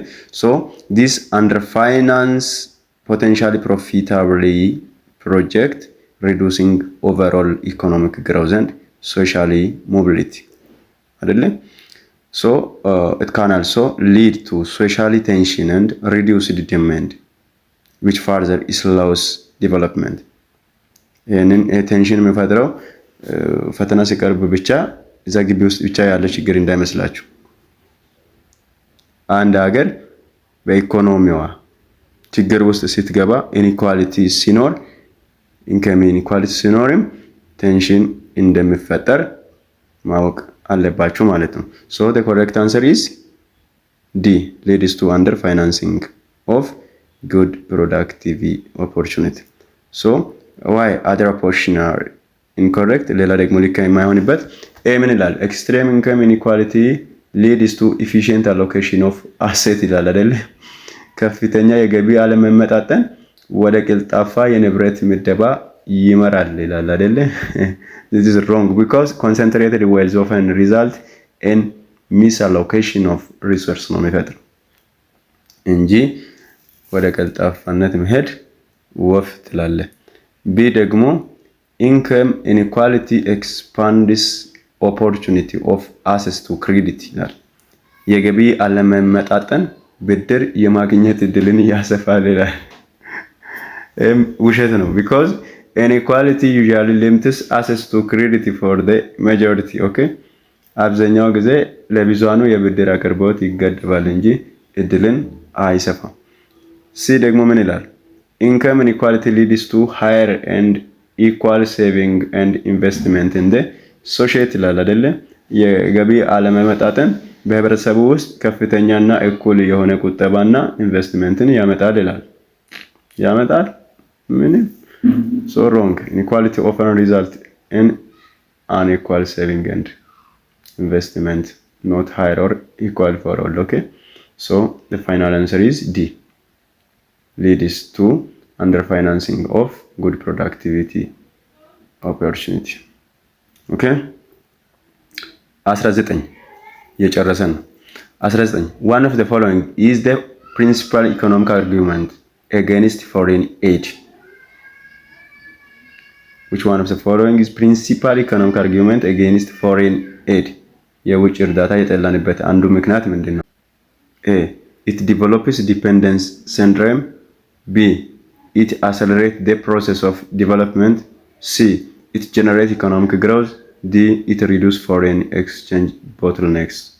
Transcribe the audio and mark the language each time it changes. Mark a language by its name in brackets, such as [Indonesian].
[English] So this underfinance potentially profitably project reducing overall economic growth and socially mobility. So it can also lead to social tension and reduced demand, which further slows development. [Amharic] ይህንን ቴንሽን የሚፈጥረው ፈተና ሲቀርብ ብቻ እዛ ግቢ ውስጥ ብቻ ያለ ችግር እንዳይመስላችሁ። አንድ ሀገር በኢኮኖሚዋ ችግር ውስጥ ስትገባ ኢኒኳሊቲ ሲኖር ኢንከም ኢኒኳሊቲ ሲኖርም ቴንሽን እንደሚፈጠር ማወቅ አለባችሁ ማለት ነው። [English] so the correct answer is D leads to underfinancing of good productive opportunity. so why other option are incorrect? [Amharic] ሌላ ደግሞ ልክ የማይሆንበት ኤ ምን ይላል? [English] extreme income inequality leads to efficient allocation of asset [Amharic] ይላል አይደል? ከፍተኛ የገቢ አለመመጣጠን ወደ ቅልጣፋ የንብረት ምደባ ይመራል ይላል አይደል? [English] This is wrong because concentrated wealth often result in misallocation of resource [Amharic] ነው የሚፈጥረው እንጂ ወደ ቅልጣፋነት መሄድ ወፍ ትላለ። [English] ቢ ደግሞ income inequality expands opportunity of access to credit ይላል። [Amharic] የገቢ አለመመጣጠን ብድር የማግኘት እድልን ያሰፋል ይላል። ውሸት ነው። [English] because inequality usually limits access to credit for the majority okay [Amharic] አብዛኛው ጊዜ ለብዙሃኑ የብድር አቅርቦት ይገደባል እንጂ እድልን አይሰፋም። ሲ ደግሞ ምን ይላል? [English] income inequality leads to higher and equal saving and investment in the society [Amharic] ይላል አይደለ? የገቢ አለመመጣጠን በህብረተሰቡ ውስጥ ከፍተኛና እኩል የሆነ ቁጠባና ኢንቨስትመንትን ያመጣል ይላል። ያመጣል ምን? [English] so wrong. Inequality often result in unequal saving and investment, not higher or equal for all. Okay, so the final answer is D. Leads to underfinancing of good productivity opportunity. Okay, 19 [Amharic] የጨረሰን ነው። [English] 19 one of the following is the principal economic argument against foreign aid. which one of the following is principal economic argument against foreign aid? [Amharic] የውጭ እርዳታ የጠላንበት አንዱ ምክንያት ምንድነው? [English] A it develops dependence syndrome. B it accelerates the process of development. C it generates economic growth. D it reduces foreign exchange bottlenecks.